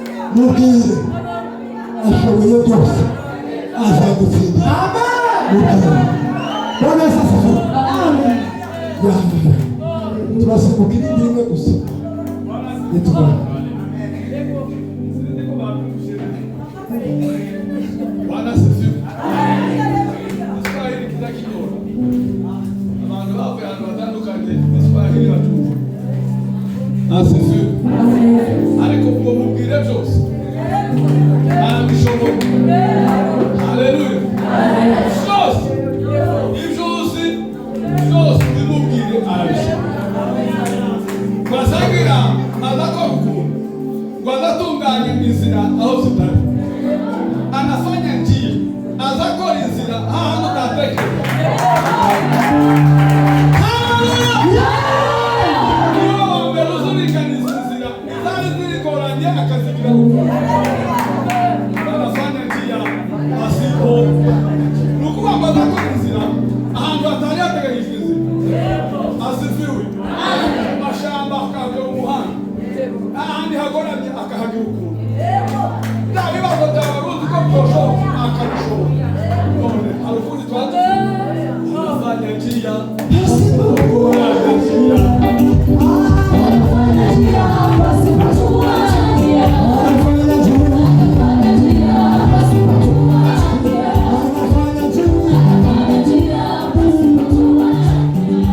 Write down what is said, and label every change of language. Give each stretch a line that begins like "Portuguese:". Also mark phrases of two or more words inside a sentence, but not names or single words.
Kinyarwanda: mubwire ashoboye byose azagutsinda. Mubwire
Swahili: Bwana Yesu asifiwe.
Kinyarwanda: Turasimuka irindi rimwe gusa nitubona.
Swahili: Bwana asifiwe.
Kinyarwanda: Kiswahili kizakigora abantu bavuye ahantu batandukanye Kiswahili batumva.
Swahili: Asifiwe.
Kinyarwanda: Ariko ubwo mubwire byose arabishoboye.
Swahili: Haleluya.
Kinyarwanda: Byose ibyo uzi byose bimubwire arabishoboye. Twasangira azakora ukuntu ngo azatunganya inzira aho zitari,
Swahili: anafanya njia,
Kinyarwanda: azakora inzira ahantu utatekereza. Iyo mbere uzurikanisa inzira izari zirikoranye akazigira
Swahili: anafanya njia asipo.
Kinyarwanda: Ni ukuvuga ngo azakora inzira ahantu hatari hateganyijwe inzira.
Swahili: Asifiwe.
Kinyarwanda: Amashamba akagira umuhanda, ahandi hagoramye akahagira ukuntu. Nta bibazo byawe uzi ko byoshoboka akabishobora. None hari ukundi twagize
Swahili: anafanya njia pasipo kuacha njia. Anafanya njia pasipo kuacha njia. Anafanya njia pasipo kuacha njia. Anafanya njia pasipo kuacha njia.